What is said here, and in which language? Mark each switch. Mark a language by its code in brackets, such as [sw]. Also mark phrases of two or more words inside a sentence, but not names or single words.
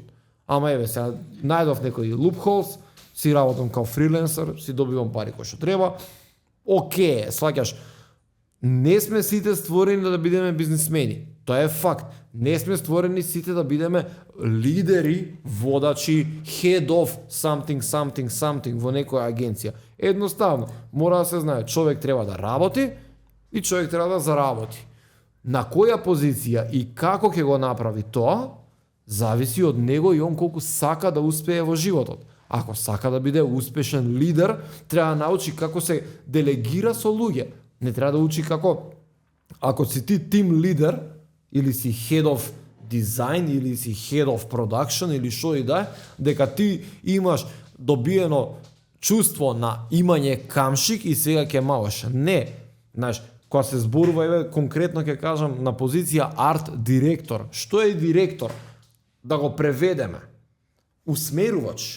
[mk] Ама еве, сега најдов некои loopholes, си работам као фриленсер, си добивам пари кои што треба. Океј, сваќаш. Не сме сите створени да бидеме бизнисмени. Тоа е факт. Не сме створени сите да бидеме лидери, водачи, [en] head of something [mk] во некоја агенција. Едноставно, мора да се знае, човек треба да работи и човек треба да заработи. На која позиција и како ќе го направи тоа, зависи од него и он колку сака да успее во животот. Ако сака да биде успешен лидер, треба да научи како се делегира со луѓе. Не треба да учи како, ако си ти тим лидер, или си [en] head of design, [mk] или си [en] head of production, [mk] или шо и да е, дека ти имаш добиено чувство на имање камшик и сега ќе малаш. Не. Знаеш, кога се зборува, еве, конкретно ќе кажам, на позиција арт директор. Што е директор? Да го преведеме. Усмерувач.